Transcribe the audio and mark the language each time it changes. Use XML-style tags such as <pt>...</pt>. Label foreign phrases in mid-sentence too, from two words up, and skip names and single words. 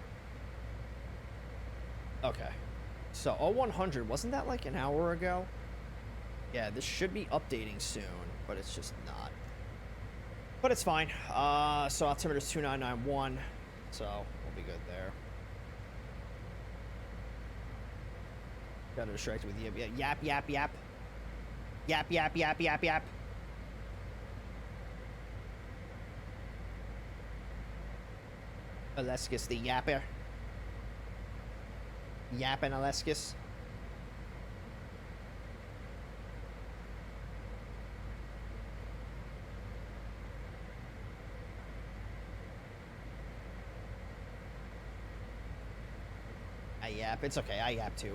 <en>Okay, so 0100, wasn't that like an hour ago? Yeah, this should be updating soon, but it's just not. But it's fine. So altimeter is 2991, so we'll be good there. Got distracted with the yap. Yap, yap, yap, yap, yap. Aleskis the yapper. Yappin' Aleskis. I yap. It's okay. I yap too.</en>